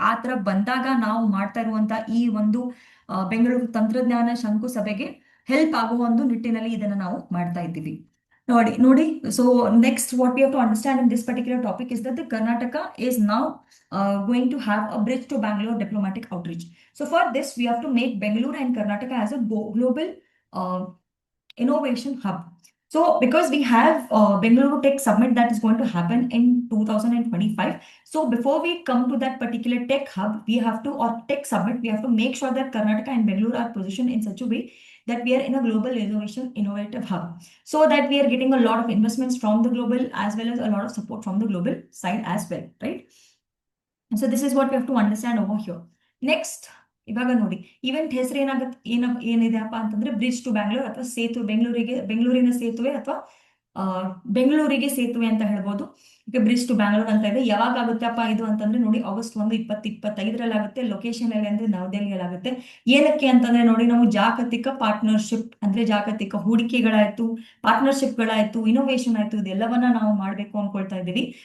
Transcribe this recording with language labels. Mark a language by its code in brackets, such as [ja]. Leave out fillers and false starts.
[kn] ಆ ತರ ಬಂದಾಗ ನಾವು ಮಾಡ್ತಾ ಇರುವಂತ ಈ ಒಂದು ಬೆಂಗಳೂರು ತಂತ್ರಜ್ಞಾನ ಶಂಕುಸಭೆಗೆ ಹೆಲ್ಪ್ ಆಗುವ ಒಂದು ನಿಟ್ಟಿನಲ್ಲಿ ಇದನ್ನ ನಾವು ಮಾಡ್ತಾ ಇದ್ದೀವಿ. ನೋಡಿ. [en] So next what we have to understand in this particular topic is that Karnataka is now going to have a bridge to Bangalore diplomatic outreach. So for this we have to make Bangalore and Karnataka as a global innovation hub. So because we have Bengaluru Tech Summit that is going to happen in 2025. So before we come to that particular tech hub, we have to, or tech summit, we have to make sure that Karnataka and Bengaluru are positioned in such a way that we are in a global innovative hub, so that we are getting a lot of investments from the global as well as a lot of support from the global side as well, right? So this is what we have to understand over here. Next, [kn] ಇವಾಗ ನೋಡಿ event ಹೆಸರು ಏನಿದೆಪ್ಪ ಅಂತಂದ್ರೆ bridge to Bangalore ಅಥವಾ ಬೆಂಗಳೂರಿನ ಸೇತುವೆ ಅಥವಾ ಬೆಂಗಳೂರಿಗೆ ಸೇತುವೆ ಅಂತ ಹೇಳ್ಬೋದು. ಈಗ ಬ್ರಿಡ್ಜ್ ಟು ಬ್ಯಾಂಗ್ಳೂರ್ ಅಂತ ಇದೆ. ಯಾವಾಗ ಆಗುತ್ತಪ್ಪ ಇದು ಅಂತಂದ್ರೆ ನೋಡಿ August 1, 2025 ಆಗುತ್ತೆ. ಲೊಕೇಶನ್ ಎಲ್ಲಿ ಅಂದ್ರೆ ನವದೆಹಲಿಯಲ್ಲಿ ಆಗುತ್ತೆ. ಏನಕ್ಕೆ ಅಂತಂದ್ರೆ ನೋಡಿ ನಾವು ಜಾಗತಿಕ ಪಾರ್ಟ್ನರ್ಶಿಪ್ ಅಂದ್ರೆ ಜಾಗತಿಕ ಹೂಡಿಕೆಗಳಾಯ್ತು, ಪಾರ್ಟ್ನರ್ಶಿಪ್ಗಳಾಯ್ತು, ಇನೋವೇಷನ್ ಆಯ್ತು, ಇದೆಲ್ಲವನ್ನ ನಾವು ಮಾಡ್ಬೇಕು ಅನ್ಕೊಳ್ತಾ ಇದ್ದೀವಿ.